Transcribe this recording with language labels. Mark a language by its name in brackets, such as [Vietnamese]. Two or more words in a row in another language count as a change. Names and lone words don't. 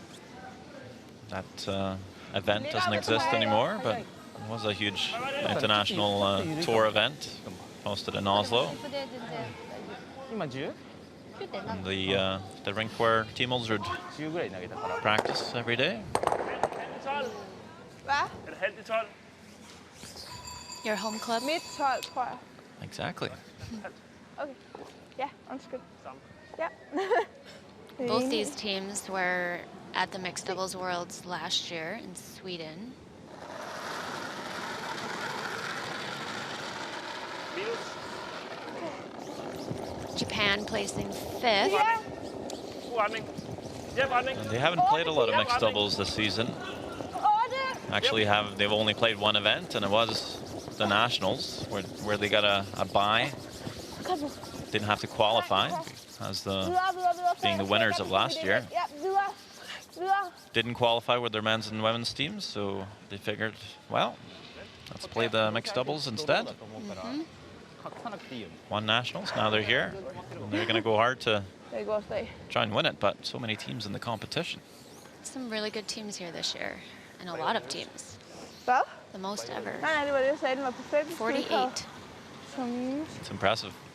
[English] That event doesn't exist anymore, but it was a huge international tour event hosted in Oslo. And the rink where Team Ulsrud practice every day. [Danish] Hvad? Er det halvt i 12? [English] Your home club? [Danish] Midt 12, tror jeg. [English] Exactly. [Danish] Okay. Ja, undskyld. Ja. [English] Both these teams were at the Mixed Doubles Worlds last year in Sweden. [Danish] Minus. [English] Japan placing 5th. [Danish] Ja. God retning. Hjem retning. [English] And they haven't played a lot of mixed doubles this season. 8. Actually, they've only played one event, and it was the Nationals, where they got a bye. Didn't have to qualify as being the winners of last year. [Danish] Ja, videre. Videre. [English] Didn't qualify with their men's and women's teams, so they figured, well, let's play the mixed doubles instead. One Nationals, now they're here. And they're going to go hard to [Danish] Det går stadig. [English] try and win it, but so many teams in the competition. Some really good teams here this year, and a lot of teams. [Danish] Hvad? [English] The most ever. [Danish] Nej, det var det, jeg sagde. Den var på 5. 48. Så minus. [English] It's impressive.